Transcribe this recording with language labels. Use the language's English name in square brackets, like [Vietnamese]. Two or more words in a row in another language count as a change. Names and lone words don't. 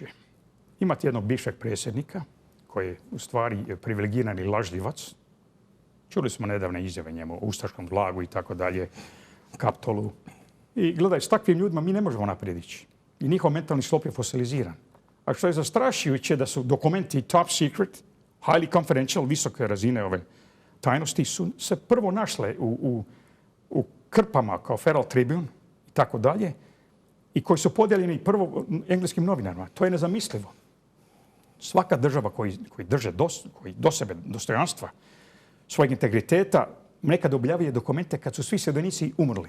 [Croatian] Imate jednog bivšeg predsjednika koji je u stvari privilegirani lažljivac. Čuli smo nedavne izjave njemu o ustaškom blagu i tako dalje, Kaptolu. I gledaj, s takvim ljudima mi ne možemo naprijed ići. I njihov mentalni sklop je fosiliziran. A što je zastrašujuće da su dokumenti [English] top secret, highly confidential, [Croatian] visoke razine ove tajnosti su se prvo našle u krpama kao Feral Tribune i tako dalje i koji su podijeljeni prvo engleskim novinarima. To je nezamislivo. Svaka država koji drže do sebe dostojanstva, svojeg integriteta, nekad objavljuje dokumente kad su svi sudionici umrli.